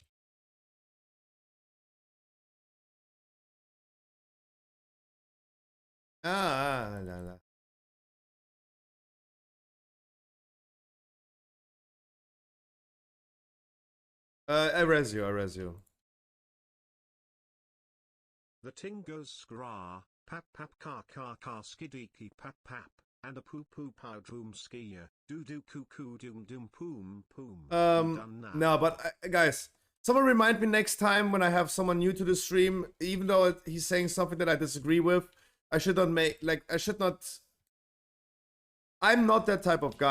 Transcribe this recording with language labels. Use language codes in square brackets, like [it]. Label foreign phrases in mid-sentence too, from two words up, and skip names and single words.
[en] No. I res you. The ting goes skra, pap pap car skidiki pap pap. and a poo poo pow droom skier. Doo doo coo coo doom doom poom poom. Done now. No, but guys, someone remind me next time when I have someone new to the stream, even though he's saying something that I disagree with, I should not make, like, I should not. I'm not that type of guy.